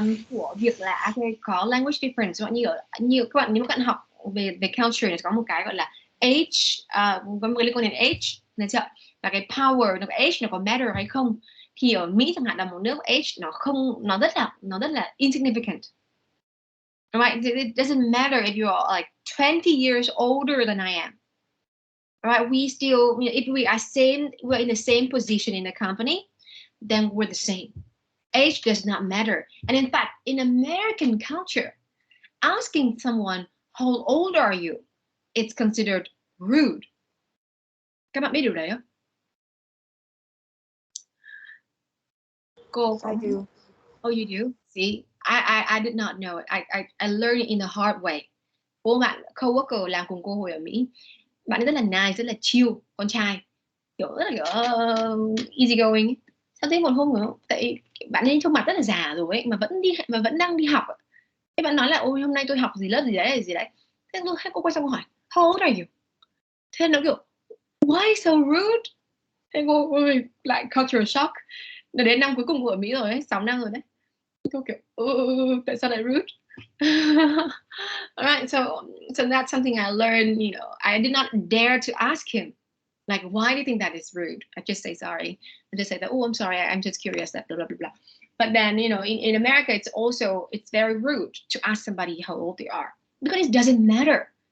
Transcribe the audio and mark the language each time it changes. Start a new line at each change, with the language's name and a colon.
Vietnamese: Của việc là có language difference, như các bạn, nếu các bạn học về culture này có một cái gọi là age, có một cái liên quan đến age, được chưa? Và cái power, nó có age, nó có matter hay không? Thì ở Mỹ chẳng hạn là một nước age nó rất là insignificant.
English: Right? It doesn't matter if you're like 20 years older than I am. Right? We still, if we're in the same position in the company, then we're the same. Age does not matter. And in fact, in American culture, asking someone, how old are you? It's considered rude.
Vietnamese: Các bạn biết điều đấy không? Cô,
English: I do. Oh, you do? See, I did not know it. I learned it in the hard way.
Vietnamese: Cô bạn coworker làm cùng cô hồi ở Mỹ, bạn ấy rất là nice, rất là chill, con trai, kiểu rất là kiểu easy going. Sao thế một hôm nữa, tại bạn ấy trông mặt rất là già rồi ấy, mà vẫn đang đi học. Thế bạn nói là ôi hôm nay tôi học gì lớp gì đấy. Thế cô quay sang cô hỏi
English: how old are you?
Vietnamese: Thế nó kiểu
English: why so rude?
Vietnamese: Thế cô ơi lại culture shock. Đến năm cuối cùng của ở Mỹ rồi ấy, 6 năm rồi đấy. Cô kiểu tại sao lại rude?
English: All right, so that's something I learned. You know, I did not dare to ask him, like, why do you think that is rude? I just say sorry. I just say that, oh, I'm sorry, I'm just curious, that blah blah blah blah. But then, you know, in America, it's very rude to ask somebody how old they are, because it doesn't matter.